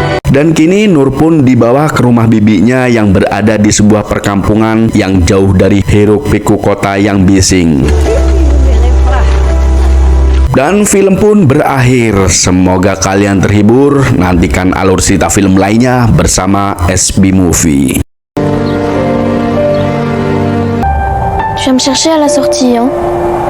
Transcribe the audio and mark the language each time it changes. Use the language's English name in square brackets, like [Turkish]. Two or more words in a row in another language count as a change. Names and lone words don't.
[Indonesian] Dan kini Nur pun dibawa ke rumah bibinya yang berada di sebuah perkampungan yang jauh dari hiruk-pikuk kota yang bising. Dan film pun berakhir. Semoga kalian terhibur. Nantikan alur cerita film lainnya bersama SB Movie. [French] Tu viens me chercher à la sortie, hein?